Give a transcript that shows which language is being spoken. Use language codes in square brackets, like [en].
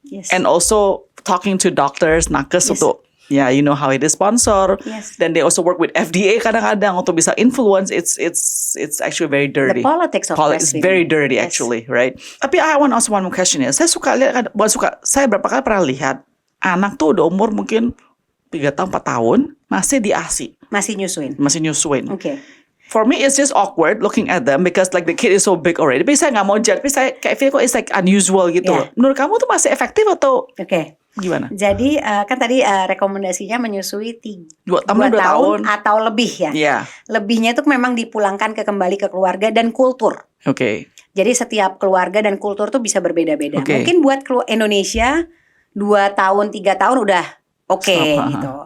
[en] And also talking to doctors, [id] nakes untuk [en] you know how it is sponsor. Then they also work with FDA [id] kadang-kadang untuk [en] bisa influence. It's actually very dirty. The politics of It's very dirty actually, right? Tapi I want to ask one more question ya. [id] Saya berapa kali pernah lihat anak tuh udah umur mungkin 3 tahun 4 tahun masih di ASI. Masih nyusuin. [en] Okay. For me, it's just awkward looking at them because like the kid is so big already. [id] Tapi saya nggak mau judge. Tapi saya kayak feel kok [en] it's like unusual [id] gitu. Menurut kamu tuh masih efektif atau gimana? Jadi kan tadi rekomendasinya menyusui 2 tahun atau lebih ya. Lebihnya itu memang dipulangkan kembali ke keluarga dan kultur. Jadi setiap keluarga dan kultur tuh bisa berbeda-beda. Mungkin buat Indonesia 2 tahun 3 tahun udah gitu.